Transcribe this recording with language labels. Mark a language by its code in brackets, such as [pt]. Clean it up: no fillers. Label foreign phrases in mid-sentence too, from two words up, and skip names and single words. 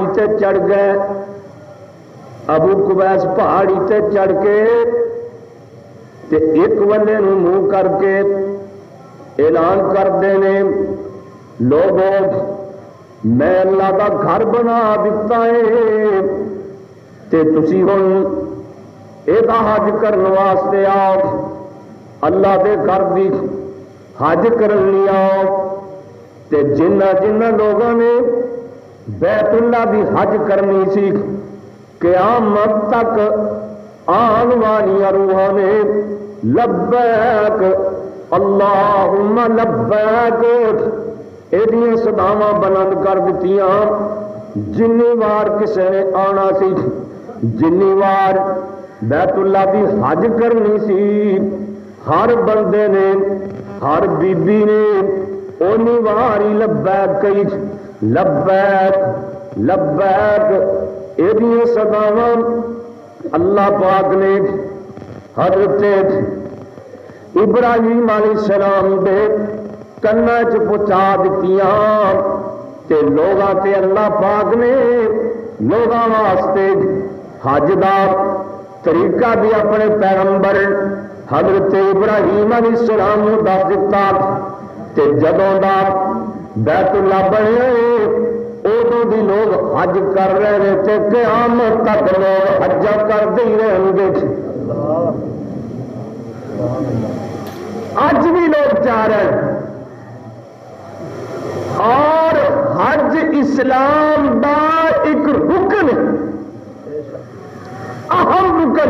[pa] تے چڑھ گئے، ابو قبیس پہاڑی تے چڑھ کے تے ایک ولے نو منہ کر کے اعلان کرتے ہیں، [ur] لوگوں میں اللہ کا گھر بنا دیتا ہے [pa] تے تسی ہن یہ حج کرنے واسطے آؤ، اللہ دے گھر دی حج کرنی آؤ۔ تے جنہ جنہ لوگوں نے بیت اللہ دی حج کرنی سی، قیامت تک آن والی روحاں نے [ar] لبیک اللہم لبیک [pa] یہ صداواں بلند کر دتیاں۔ جنی وار کسے نے آنا سی، جنی وار بیت اللہ دی حج کرنی سی، ہر بندے نے ہر بی بی نے اونی واری لبیک کہی، لبیک لبیک یہ صداواں اللہ پاک نے حضرت ابراہیم [ar] علیہ السلام [pa] دے کنا چ پہنچا دتیاں تے لوگاں تے اللہ پاک نے لوگاں واسطے حج دا طریقہ بھی اپنے پیغمبر حضرت ابراہیم [ar] علیہ السلام [pa] نو دس دتا تے جدوں دا بیت اللہ بنے ادوں دی لوگ حج کر رہے ہیں تے قیامت تک لوگ حج کرتے ہی رہیں گے۔ اج بھی لوگ چاہ رہے ہیں، اور حج اسلام دا ایک رکن اہم رکن۔